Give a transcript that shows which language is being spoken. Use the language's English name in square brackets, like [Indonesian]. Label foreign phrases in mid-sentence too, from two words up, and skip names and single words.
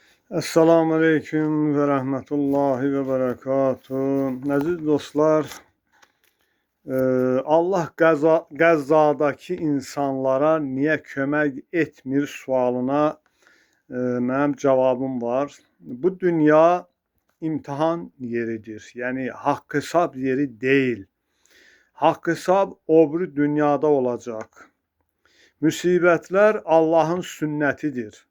[Arabic] السلام عليكم ورحمة الله وبركاته. [Azerbaijani] Aziz dostlar, Allah Qəzzadakı insanlara niye kömək etmir sualına mənim cavabım var. Bu dünya imtihan yeridir. [Turkish] Yani haqq hesab yeri değil. Haqq hesab öbür dünyada olacak. [Azerbaijani] Müsibətlər Allahın sünnətidir.